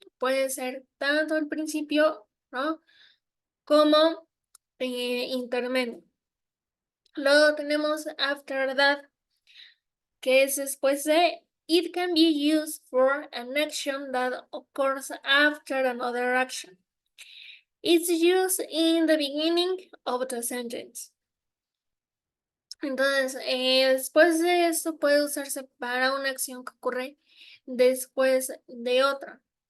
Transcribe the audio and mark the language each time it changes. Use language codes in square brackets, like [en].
[es] Puede ser tanto al principio, ¿no? Como intermedio. Luego tenemos after that, que es después de. [en] It can be used for an action that occurs after another action. It's used in the beginning of the sentence. [es] Entonces, después de esto puede usarse para una acción que ocurre después de otra.